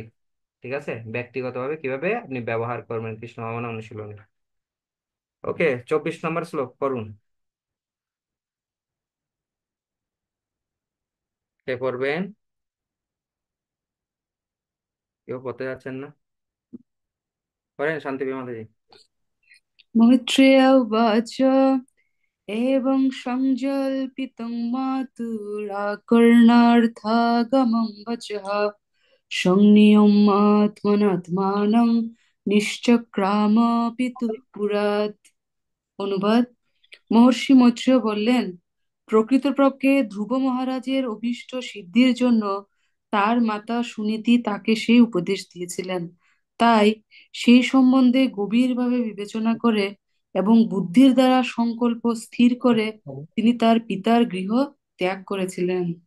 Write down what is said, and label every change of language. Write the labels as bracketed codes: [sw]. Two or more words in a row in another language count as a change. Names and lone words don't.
[bn] ঠিক আছে, ব্যক্তিগতভাবে কিভাবে আপনি ব্যবহার করবেন কৃষ্ণ ভাবনা অনুশীলনে। ওকে, 24 নম্বর শ্লোক করুন। কে পড়বেন? কেউ পড়তে যাচ্ছেন না? করেন শান্তি বিমাতাজি। [sa] मैत्रेय उवाच एवं संजल्पितं मातुराकर्णार्थागमं वचः संनियम्य आत्मनात्मानं निश्चक्राम पितुः पुरात्। [bn] অনুবাদ: মহর্ষি মৈত্রেয় বললেন, প্রকৃতপক্ষে ধ্রুব মহারাজের অভীষ্ট সিদ্ধির জন্য তার মাতা সুনীতি তাকে সেই উপদেশ দিয়েছিলেন। তাই সেই সম্বন্ধে গভীরভাবে বিবেচনা করে এবং বুদ্ধির দ্বারা সংকল্প স্থির করে তিনি তার পিতার গৃহ ত্যাগ করেছিলেন।